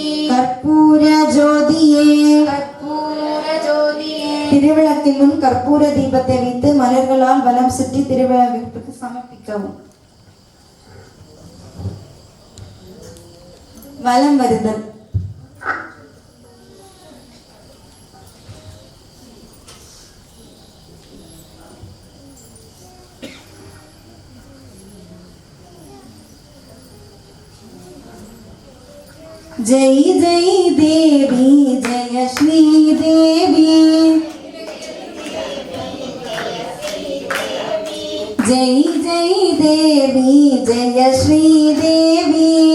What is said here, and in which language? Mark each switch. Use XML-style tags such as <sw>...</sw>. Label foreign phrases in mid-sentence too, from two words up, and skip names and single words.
<ta>கற்பூர ஜோதியே. கற்பூர ஜோதியே திருவிளக்கில் முன் கற்பூர தீபத்தை வைத்து மலர்களால் வலம் சுற்றி திருவிழாவிற்கு சமர்ப்பிக்கவும். வலம் வருதல்.</ta> <hi>जय जय देवी जय श्री देवी, जय जय देवी जय श्री देवी,</hi>